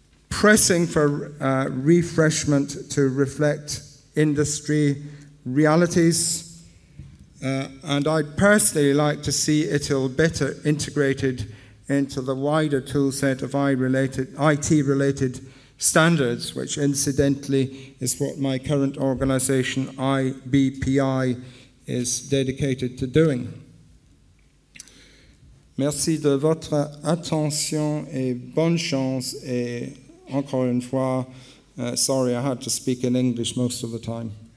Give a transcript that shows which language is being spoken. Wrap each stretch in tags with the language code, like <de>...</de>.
<en>pressing for refreshment to reflect industry realities, and I'd personally like to see ITIL better integrated into the wider toolset of IT-related standards, which incidentally is what my current organization, IBPI, is dedicated to doing.</en> <fr>Merci de votre attention et bonne chance. Et encore une fois,</fr> <en>sorry I had to speak in English most of the time.</en>